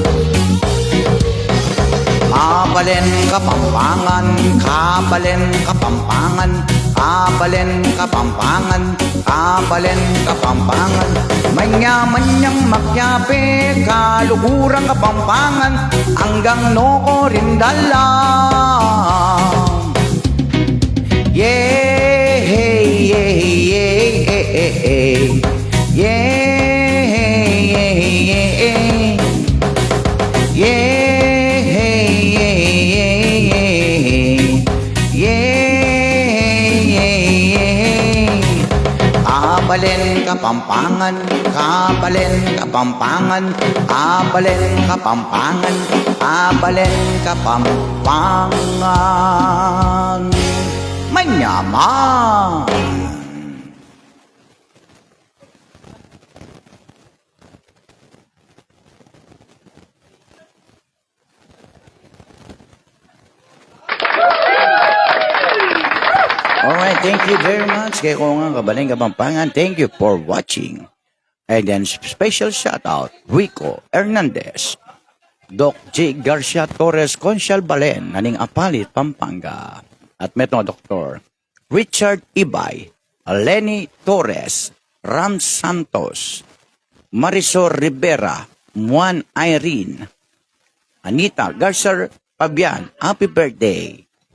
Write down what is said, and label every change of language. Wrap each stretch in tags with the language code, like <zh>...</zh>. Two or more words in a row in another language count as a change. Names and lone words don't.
<pam>Kabalen, kapampangan, kabalen, kapampangan, kabalen, kapampangan, kabalen, kapampangan, manyaman niyang makyape, kalugurang kapampangan, hanggang noo rin dala.</pam> <en>Yeah, hey, yeah, yeah, yeah, yeah, yeah, yeah, yeah.</en> <pam>Kabalen, kapampangan, kabalen, kapampangan, kabalen, kapampangan, kabalen, kapampangan, manyaman.</pam> <en>Alright, thank you very much.</en> <pam>Kaya ko nga kabaling kapampangan.</pam> <en>Thank you for watching. And then special shout out, Rico Hernandez, Doc J. Garcia Torres,</en> <pam>Consial Balen, naning Apalit, Pampanga. At metong Dr. Richard Ibay, Lenny Torres, Ram Santos, Marisol Rivera, Juan Irene, Anita Garcia Pabian,</pam> <en>happy birthday.</en>